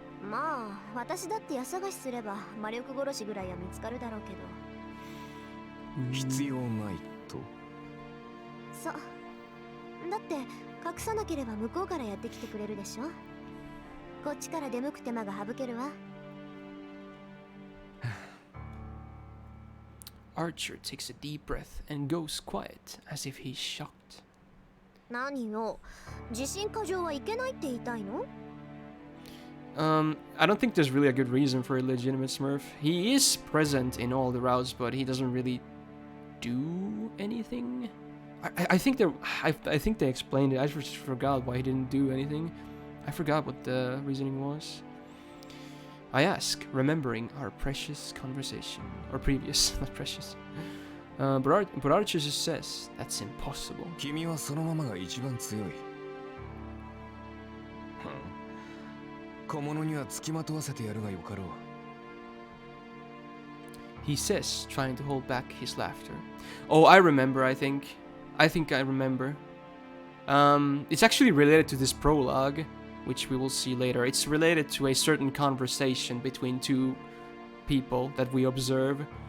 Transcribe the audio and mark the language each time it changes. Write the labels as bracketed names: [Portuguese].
[Japanese] まあ、私だって家探しすれば魔力殺しぐらいは見つかるだろうけど。必要ないと？そう。だって隠さなければ向こうからやってきてくれるでしょ。こっちから出向く手間が省けるわ。 [English] Archer takes a deep breath and goes quiet, as if he's shocked. [Japanese] 何よ、自信過剰はいけないって言いたいの？ [English] I don't think there's really a good reason for a legitimate Smurf. He is present in all the routes, but he doesn't really do anything. I think they explained it. I just forgot why he didn't do anything. I forgot what the reasoning was. I ask, remembering our precious conversation. Or previous, not precious. But Archer just says, that's impossible. [Japanese] 君はそのままが一番強い。小物には付きまとわせてやるがよかろう。 [English] He says, trying to hold back his laughter. Oh, I remember, I think. I remember. It's actually related to this prologue, which we will see later. It's related to a certain conversation between 2 people that we observe.